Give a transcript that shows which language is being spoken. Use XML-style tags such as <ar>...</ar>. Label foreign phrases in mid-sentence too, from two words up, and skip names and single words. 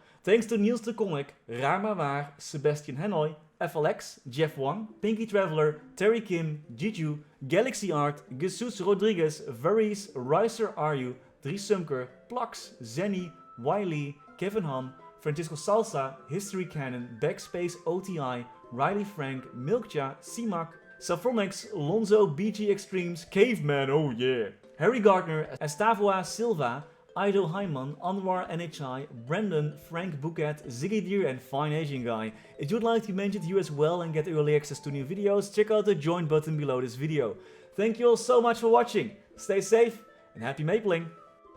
<en>Thanks to Niels de Comic, Raar Maar Waar, Sebastian Hanoi, FLX, Jeff Wang, Pinky Traveler, Terry Kim, Jiju, Galaxy Art, Jesus Rodriguez, Varese, Riser Aryu, Dries Sumker, Plax, Zenny, Wiley, Kevin Han, Francisco Salsa, History Canon, Backspace OTI, Riley Frank, Milkcha, CMAC, Saphronix, Lonzo, BG Extremes, Caveman, oh yeah, Harry Gardner, Estavoa Silva, Ido Hyman, Anwar NHI, Brandon, Frank Bouquet, Ziggy Deer and Fine Asian Guy. If you'd like to be mentioned here as well and get early access to new videos, check out the join button below this video. Thank you all so much for watching, stay safe and happy mapling!</en>